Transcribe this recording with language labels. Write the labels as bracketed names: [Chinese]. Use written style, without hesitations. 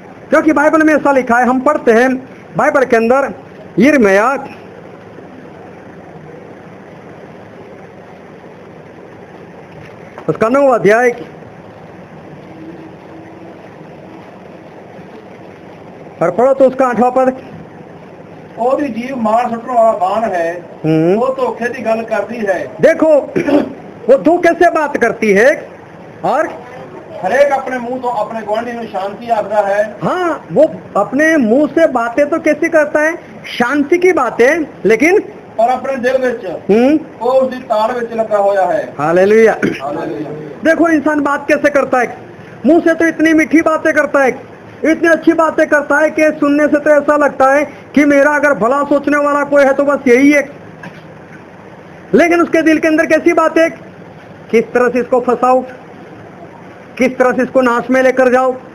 [Hindi] क्योंकि बाइबल में ऐसा लिखा है, हम पढ़ते हैं बाइबल के अंदर यिर्मयाह उसका 9वां अध्याय और पढ़ो तो उसका 8वां पद। [Punjabi] ਉਹਦੀ ਜੀਵ ਮਾਰ ਸੁੱਟਣ ਵਾਲਾ ਬਾਣ ਹੈ, ਉਹ ਧੋਖੇ ਦੀ ਗੱਲ ਕਰਦੀ ਹੈ। [Hindi] देखो वो धोखे से बात करती है और [Punjabi] ਹਰੇਕ ਆਪਣੇ ਮੂੰਹ ਤੋਂ ਆਪਣੇ ਗੁਆਂਢੀ ਨੂੰ ਸ਼ਾਂति ਆਖਦਾ ਹੈ। [Hindi] हाँ, वो अपने मुंह से बातें तो कैसे करता है, शांति की बातें, लेकिन [Punjabi] ਪਰ ਆਪਣੇ ਦਿਲ ਵਿੱਚ ਉਹ ਉਸ ਦੀ ਤਾੜ ਵਿੱਚ ਲੱਗਾ ਹੋਇਆ ਹੈ। [Hindi] हालेलुया। [Punjabi] ਹਾਲੇਲੂਇਆ। [Hindi] देखो इंसान बात कैसे करता है, मुंह से तो इतनी मीठी बातें करता है, इतनी अच्छी बातें करता है कि सुनने से तो ऐसा लगता है कि मेरा अगर भला सोचने वाला कोई है तो बस यही है। लेकिन उसके दिल के अंदर कैसी बात है, किस तरह से इसको फंसाओ, किस तरह से इसको नाश में लेकर जाओ।